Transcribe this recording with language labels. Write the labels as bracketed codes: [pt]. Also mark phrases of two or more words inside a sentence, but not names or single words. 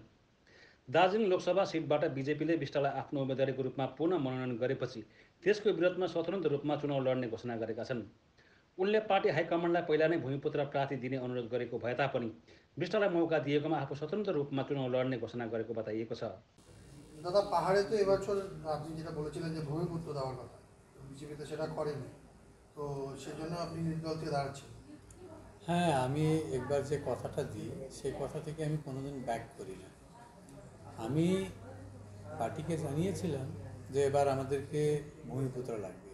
[ne] दार्जिलिङ लोकसभा सिटबाट बिजेपीले विष्टलाई आफ्नो उम्मेदवारीको रूपमा पुनः मनोनयन गरेपछि त्यसको विरोधमा स्वतन्त्र रूपमा चुनाव लड्ने घोषणा गरेका छन्। उनले पार्टी हाइकमान्डलाई पहिला नै भूमिपुत्र प्रार्थी दिने अनुरोध गरेको भए तापनि विष्टलाई मौका दिएकोमा आफू स्वतन्त्र रूपमा चुनाव लड्ने घोषणा गरेको बताइएको छ। [bn] দাদা পাহাড়ে তো এবছর আপনি যেটা বলেছিলেন যে ভূমিপুত্র দেওয়ার কথা, বিজেপিতে সেটা করেনি, তো সেজন্য আপনি নির্দল থেকে দাঁড়াচ্ছেন। হ্যাঁ, আমি একবার যে কথাটা দিই সেই কথা থেকে আমি কোনোদিন ব্যাক করি না। আমি পার্টিকে জানিয়েছিলাম যে এবার আমাদেরকে ভূমিপুত্র লাগবে।